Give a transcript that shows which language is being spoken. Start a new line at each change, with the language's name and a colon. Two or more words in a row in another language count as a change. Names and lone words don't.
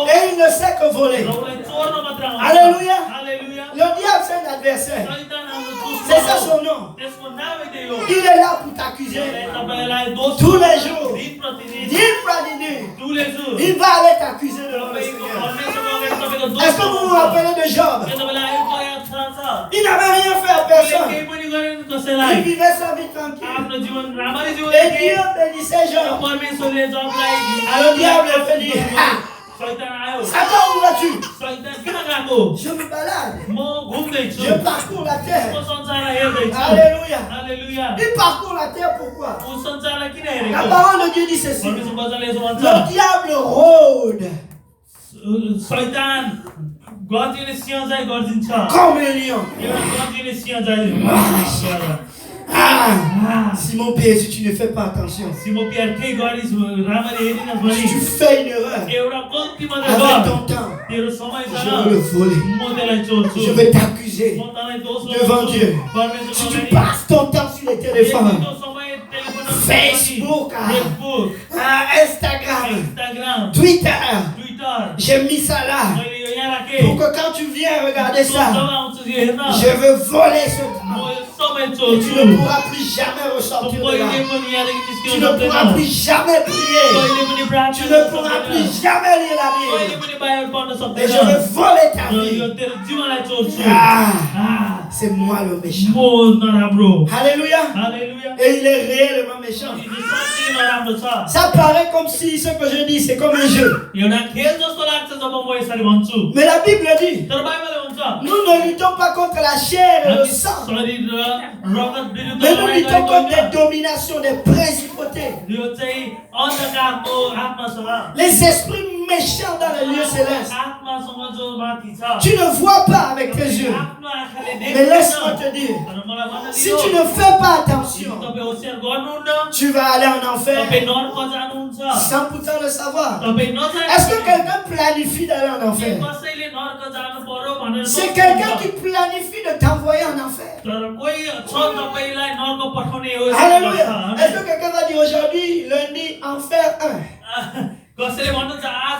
French: et il ne sait que voler.
Nepali: र उसलाई चोर्न मात्र आउँछ।
French: Alléluia.
Nepali: हालेलुया
French: Le diable, c'est un adversaire.
Nepali: शैतान हाम्रो दुश्मन
French: C'est ça
Nepali: हो।
French: son nom.
Nepali: त्यसको नामै त्यही हो
French: Il est là pour t'accuser.
Nepali: तपाईँलाई दोष
French: Tous les jours.
Nepali: दिन प्रतिदिन
French: Dis pas d'idée. tous les jours Il va aller t'accuser devant le
Nepali: तपाईँको
French: Seigneur.
Nepali: परमेश्वरको अगाडि तपाईँको दोष
French: Est-ce que vous vous rappelez de Job?
Nepali: के तपाईँलाई आएको याद छ
French: Il n'avait rien fait à
Nepali: उसले
French: personne.
Nepali: केही पनि गरेन
French: Il
Nepali: कसैलाई
French: vivait sa vie tranquille.
Nepali: आफ्नो जीवन राम्ररी जीवन
French: Et
Nepali: जिए।
French: Dieu bénissait
Nepali: र
French: Job.
Nepali: परमेश्वरले जबलाई
French: Le diable est venu. Ah,
Nepali: शैतान आयो
French: Satan, où vas-tu?
Nepali: शैतान किन गएको
French: Je me balade.
Nepali: म घुम्दैछु
French: Je parcours la
Nepali: म
French: terre.
Nepali: संसारलाई हेर्दैछु
French: Alléluia.
Nepali: हालेलुया
French: Il parcourt la terre pourquoi?
Nepali: ऊ संसारलाई किन
French: La
Nepali: हेरेको
French: parole de Dieu dit ceci.
Nepali: परमेश्वर वचनले यसो भन्छ
French: Le diable rôde
Nepali: शैतान गर्जिने सिंह चाहिँ गर्जिन्छ
French: comme un lion.
Nepali: एउटा गर्जिने सिंह चाहिँ
French: Ah, Simon Pierre, si tu ne fais pas attention,
Nepali: सिमो प्यार केही गरिस् राम्ररी हेरिनस् भने
French: si tu fais une erreur
Nepali: एउटा गल्ती मात्रै
French: avec
Nepali: गर
French: ton temps,
Nepali: तेरो समय
French: je
Nepali: छैन
French: vais le voler.
Nepali: म त्यसलाई चोर्छु
French: Je vais t'accuser.
Nepali: म तँलाई दोष
French: devant
Nepali: लगाउँछु।
French: Dieu.
Nepali: परमेश्वरको
French: Si tu
Nepali: अगाडि
French: passes ton temps sur les
Nepali: यदि
French: téléphones,
Nepali: त्यो समय टेलिफोनमा
French: Facebook,
Nepali: फेसबुक
French: Instagram,
Nepali: इन्स्टाग्राम
French: Twitter,
Nepali: ट्विटर
French: j'ai mis ça là
Nepali: मैले यो यहाँ राखेँ
French: pour que quand tu viens regarder
Nepali: जब
French: ça,
Nepali: आउँछु यो हेर्न
French: je veux voler ce
Nepali: म
French: temps.
Nepali: यो समय
French: Et
Nepali: चोर्छु
French: tu ne pourras plus jamais ressortir de là.
Nepali: कहिले पनि यहाँदेखि
French: Tu
Nepali: निस्किन
French: ne pourras
Nepali: सक्दैन
French: plus jamais prier.
Nepali: कहिले पनि
French: Tu
Nepali: प्रार्थना
French: ne
Nepali: गर्न
French: pourras
Nepali: सक्दैन
French: plus jamais lire la
Nepali: कहिले
French: Bible.
Nepali: पनि बाइबल पढ्न
French: Et
Nepali: सक्दैन
French: je vais voler ta
Nepali: र यो
French: vie.
Nepali: तेरो जीवनलाई चोर्छु
French: Ah, c'est moi le méchant.
Nepali: म नराम्रो
French: Alléluia.
Nepali: हालेलुया
French: Et il est réellement méchant.
Nepali: यो साँच्चै नराम्रो छ
French: Ça paraît comme si ce que je dis, c'est comme un jeu.
Nepali: एउटा खेल जस्तो लाग्छ जब म यसरी भन्छु
French: Mais la Bible dit,
Nepali: तर बाइबलले भन्छ
French: nous ne luttons pas contre la chair et le
Nepali: हामी
French: sang.
Nepali: शरीर र रगत विरुद्ध
French: Mais nous
Nepali: लडाइँ
French: luttons contre
Nepali: गरेको
French: les dominations, des principautés,
Nepali: होइन। यो चाहिँ अन्धकारको आत्मा छ
French: les esprits méchants dans les lieux célestes.
Nepali: आत्मासँग जो माथि छ
French: Tu ne vois pas avec tes yeux.
Nepali: आफ्नो आँखाले
French: Mais
Nepali: देख्दैन
French: laisse-moi te dire,
Nepali: तर मलाई भन्न
French: si
Nepali: दिनु
French: tu ne fais pas attention,
Nepali: तपाईँ होसियार गर्नुहुन्न
French: tu vas aller en
Nepali: तपाईँ
French: enfer
Nepali: नर्क जानुहुन्छ
French: sans pourtant le savoir.
Nepali: तपाईँ नजाने
French: Est-ce que quelqu'un planifie d'aller en enfer?
Nepali: कसैले नर्क जानु पर्यो भनेर
French: C'est
Nepali: सोच्नुहुन्छ।
French: quelqu'un qui planifie de t'envoyer en enfer.
Nepali: तर कोही छ तपाईलाई नर्क पठाउने हो
French: Alléluia. Est-ce que quelqu'un va dire aujourd'hui, lundi, enfer 1?
Nepali: कसैले भन्नुहुन्छ आज